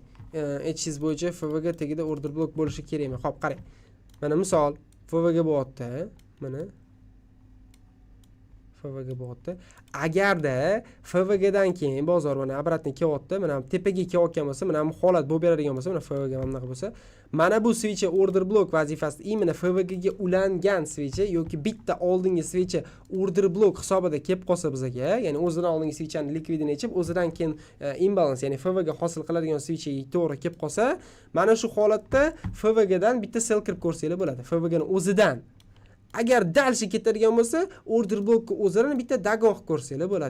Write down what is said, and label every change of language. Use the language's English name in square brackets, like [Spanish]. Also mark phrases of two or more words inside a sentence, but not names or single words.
[Uzbek] Aytishingiz bo'yicha FVG tagida [English] order block [Uzbek] bo'lishi kerakmi? Hop, qarang. Mana misol FVG bo'lyapti, mana FVG bo'lyapti. Agarda FVG dan keyin bozor mana obratni kelyapti, mana tepaga kelayotgan bo'lsa, mana bu holat bo'lib beradigan bo'lsa, mana FVG mana bunaqa bo'lsa, mana bu [English] switch order block [Uzbek] vazifasi imенно FVG ga ulangan switch yoki bitta oldingi [English] switch order block [Uzbek] hisobida kelib qolsa bizga, ya'ni o'zidan oldingi switchni likvidini yechib, o'zidan keyin imbalans, ya'ni FVG hosil qiladigan switch to'g'ri kelib qolsa, mana shu holatda FVG dan bitta sell kirib ko'rsanglar bo'ladi. FVG ning o'zidan. Agar dalshi ketadigan bo'lsa, [English] order blockni [Uzbek] o'zidan bitta dagon qilib ko'rsanglar bo'ladi.